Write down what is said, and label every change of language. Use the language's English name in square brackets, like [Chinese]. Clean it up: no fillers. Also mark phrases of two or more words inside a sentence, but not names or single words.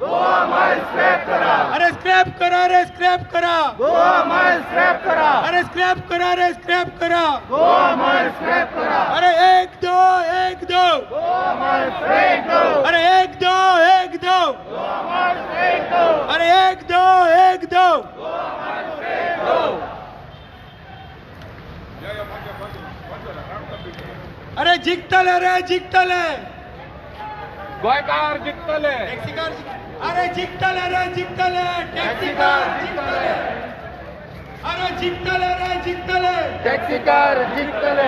[Konkani] अरे स्क्रैप करा अरे स्क्रैप करा अरे स्क्रैप करा अरे स्क्रैप करा अरे एक दो अरे एक दो अरे एक दो अरे जिंकतले रे जिंकतले गोंयकार जिंकतले अरे जिंकतले रे जिंकतले टॅक्सीकार जिंकतले जिंकतले रे जिंकतले टॅक्सीकार जिंकतले